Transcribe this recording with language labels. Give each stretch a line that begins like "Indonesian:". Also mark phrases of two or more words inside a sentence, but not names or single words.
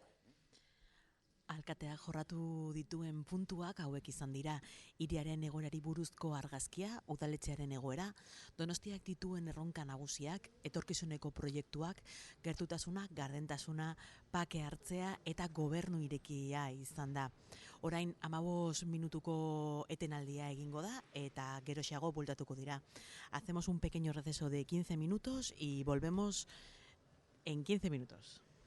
Basque: Alkateak jorratu dituen puntuak hauek izan dira: hiriaren egoerari buruzko argazkia, udaletxearen egoera, Donostiak dituen erronka nagusiak, etorkizuneko proiektuak, gertutasuna, gardentasuna, pake hartzea eta gobernu irekia izan da. Orain 15 minutuko etenaldia egingo da eta geroxeago bueltatuko dira.
Spanish: Hacemos un pequeño receso de 15 minutos y volvemos en 15 minutos.